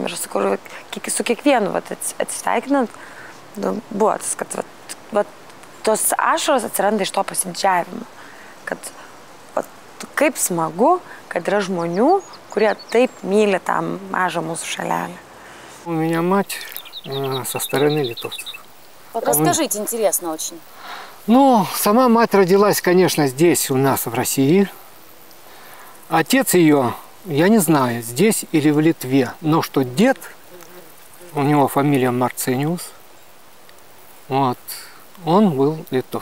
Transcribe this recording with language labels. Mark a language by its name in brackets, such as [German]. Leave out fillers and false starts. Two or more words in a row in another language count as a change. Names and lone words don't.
[Lithuanian] Ir su kiekvienu atsisveikinant buvo tas, kad tos ašaros atsiranda iš to pasididžiavimo. Kad kaip smagu, kad yra žmonių, kurie taip myli tą mažą mūsų šalelę. [Russian] У меня мать со стороны литовцев. Расскажите, интересно очень. Ну, сама мать родилась, конечно, здесь, у нас, в России. Отец ее, я не знаю, здесь или в Литве. Но что дед, у него фамилия Марцениус, вот, он был литов.